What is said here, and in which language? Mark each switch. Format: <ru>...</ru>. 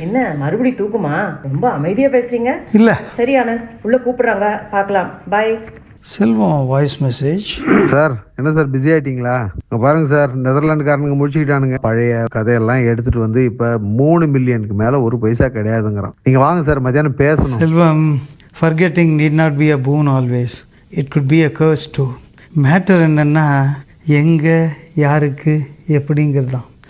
<ta>என்ன மறுபடியும் தூக்குமா? ரொம்ப அமைதியாக பேசுறீங்க. இல்லை. சரி ஆனந்த், உள்ள கூப்பிடுறாங்க, பார்க்கலாம்.</ta> <en>Bye.</en> <ta>செல்வம் வாய்ஸ் மெசேஜ். சார் என்ன சார் பிஸி ஆயிட்டீங்களா? இங்க பாருங்க சார், நெதர்லாண்டுக்காரனுங்க முடிச்சுக்கிட்டானுங்க. பழைய கதையெல்லாம் எடுத்துட்டு வந்து இப்போ 3 மில்லியனுக்கு மேலே ஒரு பைசா கிடையாதுங்கிறான். நீங்கள் வாங்க சார், மத்தியானம் பேசணும்.</ta> <en>Selvam, forgetting need not be a boon always. It could be a curse too.</en> <ta>Matter என்னென்னா எங்கே, யாருக்கு, எப்படிங்கிறது தான்.</ta>